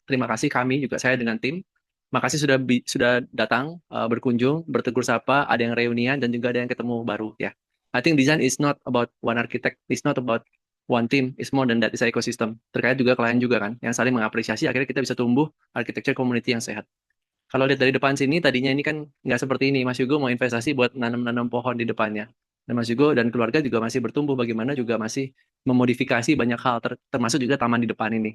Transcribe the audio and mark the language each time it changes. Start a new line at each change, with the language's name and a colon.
Indonesian: Terima kasih kami juga saya dengan tim. Makasih sudah datang berkunjung, bertegur sapa, ada yang reunian dan juga ada yang ketemu baru ya.
English: I think design is not about one architect, it's not about one team, it's more than that, it's an ecosystem.
Indonesian: Terkait juga klien juga kan, yang saling mengapresiasi, akhirnya kita bisa tumbuh
English: architecture community
Indonesian: yang sehat. Kalau lihat dari depan sini, tadinya ini kan nggak seperti ini. Mas Yugo mau investasi buat nanam-nanam pohon di depannya. Dan Mas Yugo dan keluarga juga masih bertumbuh, bagaimana juga masih memodifikasi banyak hal, termasuk juga taman di depan ini.